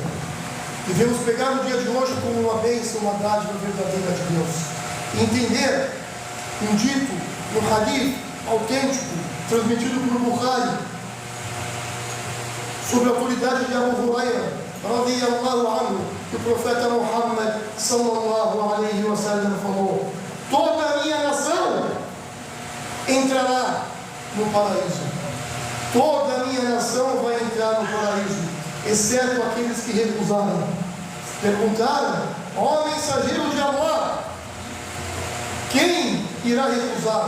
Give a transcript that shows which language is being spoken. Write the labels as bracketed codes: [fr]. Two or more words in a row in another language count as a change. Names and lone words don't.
[pt] Devemos pegar o dia de hoje como uma bênção, uma dádiva verdadeira de Deus, e entender um dito, um hadith autêntico, transmitido por Bukhari, sobre a autoridade de Abu Huraira, [ar] رضي الله عنه, [pt] que o profeta Muhammad, [ar] صلى الله عليه وسلم, [pt] falou: toda a minha nação entrará no paraíso. Toda a minha nação vai entrar no paraíso, exceto aqueles que recusaram. Perguntaram: ó mensageiro de Allah, quem irá recusar?